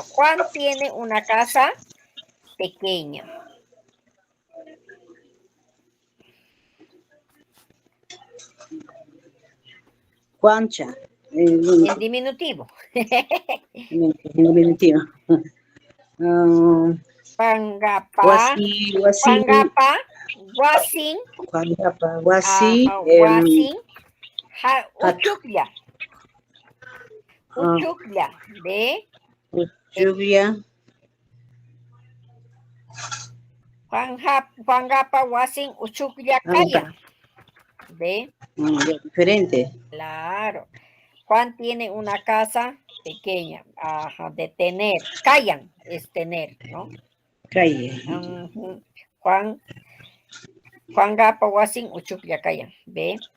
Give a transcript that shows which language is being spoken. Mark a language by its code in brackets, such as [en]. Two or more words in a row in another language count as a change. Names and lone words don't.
[es] Juan tiene una casa pequeña. Juancha. En diminutivo. En diminutivo. [qu] Pangapa. Guasi, Pangapa. Guasin. Pangapa, Guasi. Guasin. Uchuklia. Uchuklia. ¿Ve? [es] Lluvia. [qu] Pangapa, Guasin, Uchuklia, Kaya. [es] ¿Ve? Diferente. Claro. Juan tiene una casa pequeña. Ajá, de tener. Callan es tener, ¿no? Calle. [qu] Juan Gapa Wasin Uchuklia Callan. ¿Ve?